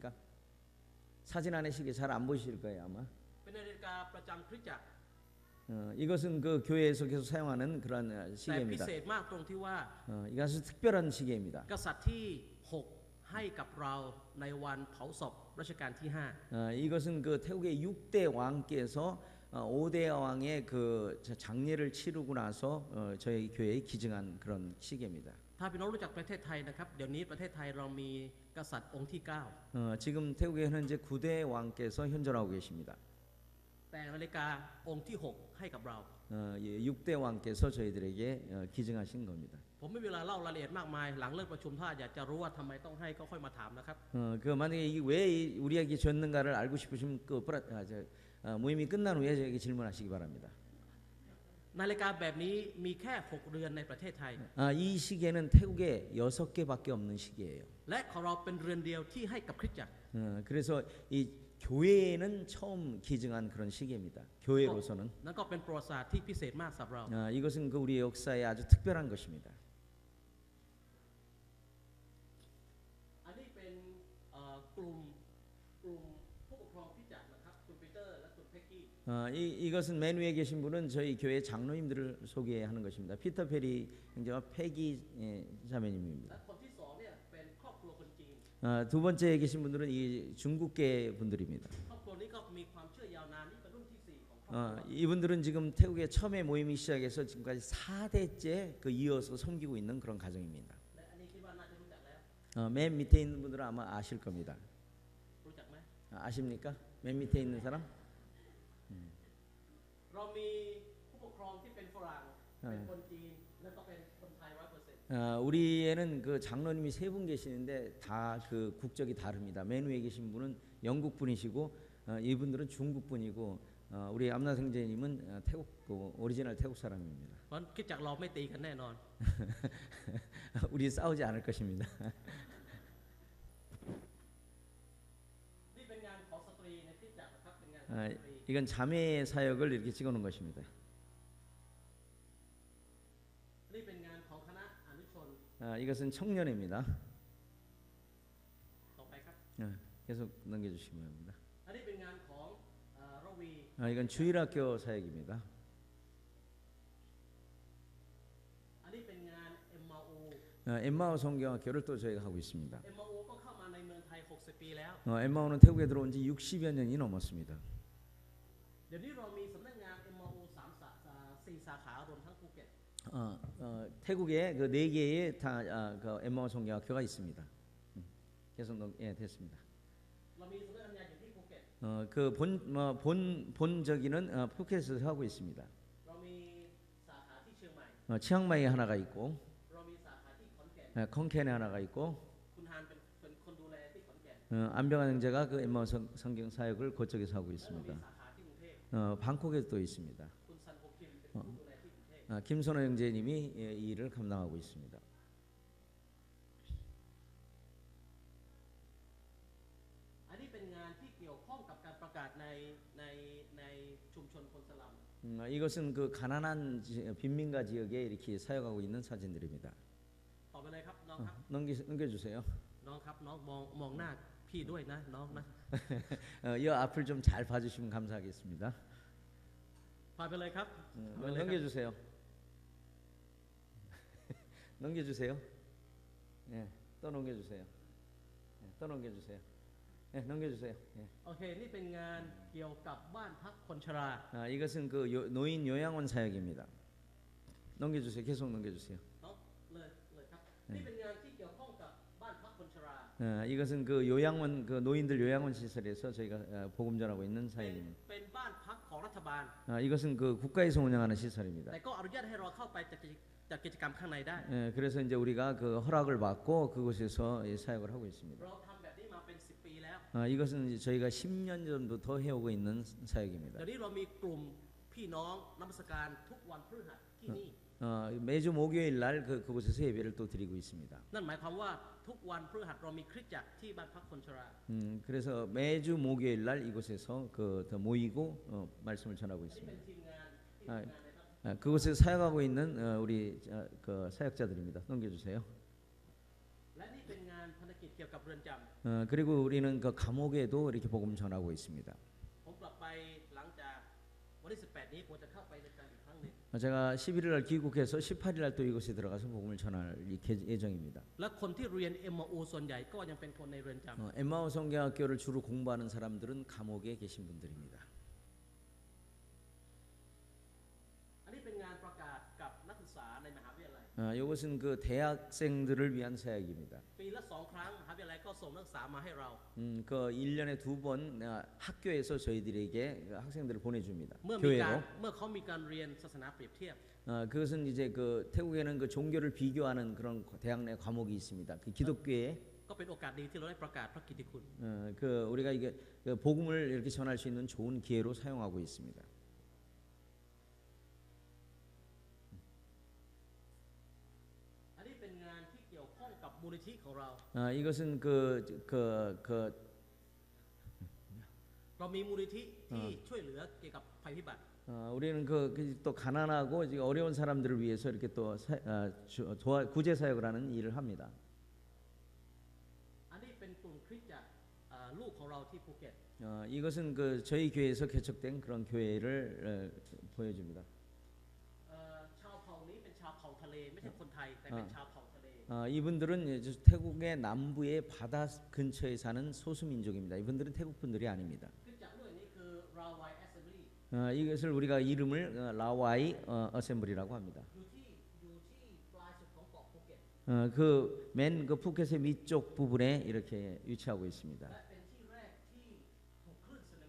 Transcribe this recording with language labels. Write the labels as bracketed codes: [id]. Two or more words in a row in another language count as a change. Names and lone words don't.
[ko] 사진 안에 시계 잘 안 보이실 거예요 아마. [th] เป็นนาฬิกาประจำคริสตจักร [ko] 이것은 그 교회에서 계속 사용하는 그런 [th] แต่พิ [ko] 시계입니다. [th] เศษมากตรงที่ว่า [ko] 이거 아주 특별한 시계입니다. [th] กษัตริย์ที่ 6 ให้กับเราในวันเผาศพรัชกาลที่ [ko] 이것은 그 태국의 6대 왕께서 5대 왕의 그 장례를 치르고 나서 저희 교회에 기증한 그런 시계입니다. [th] 5 ถ้าพี่น้องรู้จักประเทศไทยนะครับเดี๋ยวนี้ประเทศไทยเรามีกษัตริย์องค์ที่ [ko] 지금 태국에 현재 9대 왕께서 현존하고 계십니다. [th] 9 แต่นาฬิกาองค์ที่ 6 ให้กับเรา [ko] 6대 왕께서 저희들에게 기증하신 겁니다. [th] ผมไม่มีเวลาเล่ารายละเอียดมากมายหลังเลิกประชุมถ้าอยากจะรู้ว่าทำไมต้องให้ก็ค่อยมาถามนะครับ [ko] 그 만약에 이게 왜 우리에게 줬는가를 알고 싶으시면 모임이 끝난 후에 저에게 질문하시기 바랍니다. [th] นาฬิกาแบบนี้มีแค่ 6 เรือนในประเทศไทย [ko] 이 시계는 태국에 6개밖에 없는 시계예요. [th] และของเราเป็นเรือนเดียวที่ให้กับคริสตจักร [ko] 그래서 이 교회에는 처음 기증한 그런 시계입니다. 교회로서는 [th] นั่นก็เป็นประวัติศาสตร์ที่พิเศษมากสำหรับเรา [ko] 이것은 그 우리의 역사에 아주 특별한 것입니다. [th] อันนี้เป็นกลุ่มผู้ปกครองคริสตจักรนะครับคุณปีเตอร์และคุณเพ็กกี้ [ko] 이것은 맨 위에 계신 분은 저희 교회 장로님들을 소개하는 것입니다. 피터 페리 형제와 패기 자매님입니다. [th] และคนที่สองเนี่ยเป็นครอบครัวคนจีน [ko] 두 번째에 계신 분들은 이 중국계 분들입니다. [th] ครอบครัวนี้ก็มีความเชื่อยาวนานนี่เป็นรุ่นที่ 4 ของครอบครัว [ko] 이분들은 지금 태국에 처음에 모임이 시작해서 지금까지 4대째 이어서 섬기고 있는 그런 가정입니다. [th] และอันนี้คิดว่าน่าจะรู้จักแล้ว [ko] 맨 밑에 있는 분들은 아마 아실 겁니다. [th] รู้จักไหม [ko] 아십니까? 맨 밑에 있는 사람? [th] เรามีผู้ปกครองที่เป็นฝรั่งเป็นคนจีนและก็เป็นคนไทย 100% [ko] 우리에는 그 장로님이 3분 계시는데 다 그 국적이 다릅니다. 맨 위에 계신 분은 영국 분이시고 이분들은 중국 분이고 우리 암나생제님은 태국 오리지널 태국 사람입니다. [th] เพราะคิดจากเราไม่ตีกันแน่นอน [ko] 우리 싸우지 않을 것입니다. [th] นี่เป็นงานของสตรีในคริสตจักรนะครับเป็นงานของสตรี [ko] 이건 자매 사역을 이렇게 찍어놓은 것입니다. [th] นี่เป็นงานของคณะอนุชน [ko] 이것은 청년회입니다. [th] ต่อไปครับ [ko] 계속 넘겨주시기 바랍니다. [th] อันนี้เป็นงานของระวี [ko] 이건 주일학교 사역입니다. [th] อันนี้เป็นงาน MRO [ko] 엠마오 성경학교를 또 저희가 하고 있습니다. [th] MRO ก็เข้ามาในเมืองไทย 60 ปีแล้ว [ko] 엠마오는 태국에 들어온 지 60여 년이 넘었습니다. [th] เดี๋ยวนี้เรามีสำนักงาน MRO 4 สาขารวมทั้งภูเก็ต [ko] 태국에 그 4개의 그 엠마오 성경학교가 있습니다. 계속 됐습니다. [th] เรามีสำนักงานอยู่ที่ภูเก็ต [ko] 본 저기는 푸켓에서 하고 있습니다. [th] เรามีสาขาที่เชียงใหม่ [ko] 치앙마이에 하나가 있고 [th] เรามีสาขาที่ขอนแก่น [ko] 콩켄에 하나가 있고 [th] คุณฮานเป็นคนดูแลที่ขอนแก่น [ko] 안병환 형제가 그 엠마오스 성경 사역을 그쪽에서 하고 [th] แล้วเรา [ko] 있습니다. [th] มีสาขาที่กรุงเทพ [ko] 방콕에 또 있습니다. [th] คุณซันโฮคิมเป็นผู้ดูแลที่กรุงเทพ [ko] 김선호 형제님이 이 일을 감당하고 있습니다. [th] อันนี้เป็นงานที่เกี่ยวข้องกับการประกาศในชุมชนคนสลัม [ko] 이것은 그 가난한 빈민가 지역에 이렇게 사역하고 있는 사진들입니다. [th] ต่อไปเลยครับน้องครับ [ko] 넘겨주세요. [th] น้องครับน้องมองหน้าพี่ด้วยนะน้องนะ [ko] 이 앞을 좀 잘 봐주시면 감사하겠습니다. [th] พาไปเลยครับพาไปเลยครับ [ko] 넘겨주세요. 넘겨주세요. 예, 또 넘겨주세요. 예, 또 넘겨주세요. 예, 넘겨주세요. 예. [th] โอเคนี่เป็นงานเกี่ยวกับบ้านพักคนชรา [ko] 이것은 그 노인 요양원 사역입니다. 넘겨주세요. 계속 넘겨주세요. [th] น้องเลยครับนี่เป็นงานที่เกี่ยวข้องกับบ้านพักคนชรา [ko] 이것은 그 요양원 그 노인들 요양원 시설에서 저희가 복음 전하고 있는 [th] เป็น [ko] 사역입니다. [th] เป็นบ้านพักของรัฐบาล [ko] 이것은 그 국가에서 운영하는 시설입니다. [th] แต่ก็อนุญาตให้เราเข้าไปจัดกิจกรรมข้างในได้ [ko] 그래서 이제 우리가 그 허락을 받고 그곳에서 사역을 하고 있습니다. [th] เราทำแบบนี้มาเป็น10 ปีแล้ว [ko] 이것은 이제 저희가 10년 전부터 해오고 있는 사역입니다. [th] เดี๋ยวนี้เรามีกลุ่มพี่น้องนมัสการทุกวันพฤหัสที่นี่ [ko] 매주 목요일 날 그곳에서 예배를 또 드리고 있습니다. [th] นั่นหมายความว่าทุกวันพฤหัสเรามีคริสตจักรที่บ้านพักคนชรา [ko] 그래서 매주 목요일 날 이곳에서 더 모이고 말씀을 전하고 [th] นี่ [ko] 있습니다. [th] เป็นทีมงานที่ทำงานในครับ [ko] 그곳에서 사역하고 있는 우리 그 사역자들입니다. 넘겨주세요. [th] และนี่เป็นงานภารกิจเกี่ยวกับเรือนจ [ko] 그리고 우리는 그 감옥에도 이렇게 복음 전하고 있습니다. [th] ำผมกลับไปหลังจากวันที่18นี้ผมจะเข้าไปในการอีกครั้งหนึ่ง [ko] 제가 11일 날 귀국해서 18일 날 또 이곳에 들어가서 복음을 전할 예정입니다. [th] และคนที่เรียน MO ส่วนใหญ่ก็ยังเป็นคนในเรือนจำ [ko] 엠마오 성경학교를 주로 공부하는 사람들은 감옥에 계신 분들입니다. [th] อันนี้เป็นงานประกาศกับนักศึกษาในมหาวิทยาลัย [ko] 이것은 그 대학생들을 위한 사역입니다. [th] ปีละ2 ครั้งมหาวิทยาลัยก็ส่งนักศึกษามาให้เรา [ko] 그 1년에 2번 학교에서 저희들에게 학생들을 보내줍니다. [th] เมื่อ [ko] 교회로. [th] เขามีการเรียนศาสนาเปรียบเทียบ [ko] 그것은 이제 그 태국에는 그 종교를 비교하는 그런 대학 내 과목이 있습니다. 그 기독교에 [th] ก็เป็นโอกาสดีที่เราได้ประกาศพระกิตติคุณ [ko] 그 우리가 이게 그 복음을 이렇게 전할 수 있는 좋은 기회로 사용하고 있습니다. [th] อันนี้เป็นงานที่เกี่ยวข้องกับมูลนิธิของเรา [ko] 이것은 [th] เรามีมูลนิธิที่ช่วยเหลือเกี่ยวกับภัยพิบัติ [ko] 우리는 또 가난하고 지금 어려운 사람들을 위해서 이렇게 또 구제 사역을 하는 일을 합니다. [th] อันนี้เป็นกลุ่มคริสตจักรลูกของเราที่ภูเก็ต [ko] 이것은 그 저희 교회에서 개척된 그런 교회를 보여줍니다. [th] ชาวเผ่านี้เป็นชาวเผ่าทะเลไม่ใช่คนไทยแต่เป็นชาวเผ่าทะเล [ko] 이분들은 이제 태국의 남부의 바다 근처에 사는 소수 민족입니다. 이분들은 태국 분들이 아닙니다. [th] คริสตจักรด้วยนี้คือราวายแอสเซมบลี [ko] 이것을 우리가 이름을 라와이 어셈블리라고 합니다. [th] อยู่ที่ปลายสุดของเกาะภูเก็ต [ko] 그 푸켓의 밑쪽 부분에 이렇게 위치하고 있습니다. [th] และเป็นที่แรกที่ถูกคลื่นสึนามิ